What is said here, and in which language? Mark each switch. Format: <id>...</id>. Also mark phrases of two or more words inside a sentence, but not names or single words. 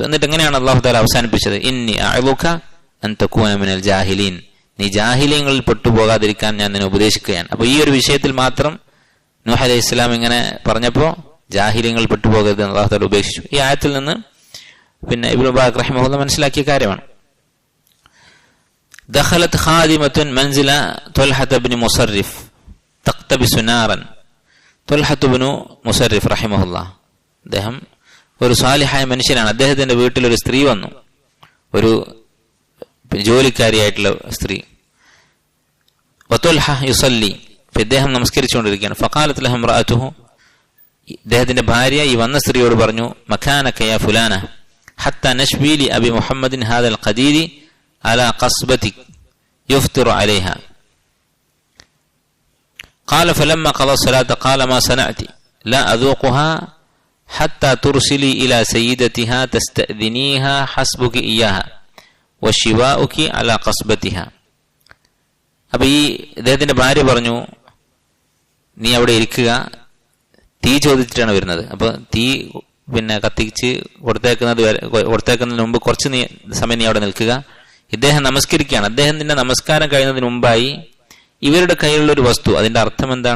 <ml>എന്നിട്ട് എങ്ങനെയാണ്</ml> <ar>الله تعالى</ar> <ml>അവസാനിപ്പിച്ചത്?</ml> <ar>إني أعظك أن تكون من الجاهلين,</ar> <ml>നീ ജാഹിലീങ്ങളിൽ പെട്ടുപോകാതിരിക്കാൻ ഞാൻ നിന്നെ ഉപദേശിക്കുകയാണ്. അപ്പൊ ഈ ഒരു വിഷയത്തിൽ മാത്രം നൂഹ് അലൈഹിസ്സലാം ഇങ്ങനെ പറഞ്ഞപ്പോ ജാഹിലീങ്ങൾ പെട്ടുപോകരുത് എന്ന്</ml> <ar>الله تعالى</ar> <ml>ഉപേക്ഷിച്ചു. ഈ ആയത്തിൽ നിന്ന് പിന്നെ ഇബ്നു മുബാറക് റഹിമഹുല്ലാഹ് മനസ്സിലാക്കിയ കാര്യമാണ്.</ml> <ar>دخلت خادمة منزل طلحة بن مصرف تقتبس نارا. طلحة بن مصرف رحمه الله,</ar> <ml>അദ്ദേഹം ഒരു സാലിഹായ മനുഷ്യനാണ്. അദ്ദേഹത്തിന്റെ വീട്ടിൽ ഒരു സ്ത്രീ വന്നു, ഒരു ജോലിക്കാരിയായിട്ടുള്ള സ്ത്രീ.</ml> <ar>وطلحة يصلي,</ar> <ml>ഇദ്ദേഹം നമസ്കരിച്ചുകൊണ്ടിരിക്കുകയാണ്.</ml> <ar>فقالت له امرأته,</ar> <ml>ഇദ്ദേഹത്തിന്റെ ഭാര്യ ഈ വന്ന സ്ത്രീയോട് പറഞ്ഞു,</ml> <ar>مكانك يا فلانة حتى نشوي لأبي محمد هذا القدير على قصبة يفطر عليها. قال فلما قضى الصلاة قال ما صنعت لا أذوقها حتى ترسلي إلى سيدتها تستأذنيها حسبك إياها وشواؤك على قصبتها.</ar> <ml>അപ്പൊ ഈ ഇദ്ദേഹത്തിന്റെ ഭാര്യ പറഞ്ഞു, നീ അവിടെ ഇരിക്കുക, തീ ചോദിച്ചിട്ടാണ് വരുന്നത്. അപ്പൊ തീ പിന്നെ കത്തിച്ച് കൊടുത്തേക്കുന്നതിന് മുമ്പ് കുറച്ച് സമയം നീ അവിടെ നിൽക്കുക. ഇദ്ദേഹം നമസ്കരിക്കുകയാണ്. അദ്ദേഹത്തിന്റെ നമസ്കാരം കഴിയുന്നതിന് മുമ്പായി ഇവരുടെ കയ്യിലുള്ള ഒരു വസ്തു, അതിന്റെ അർത്ഥം എന്താണ്?</ml>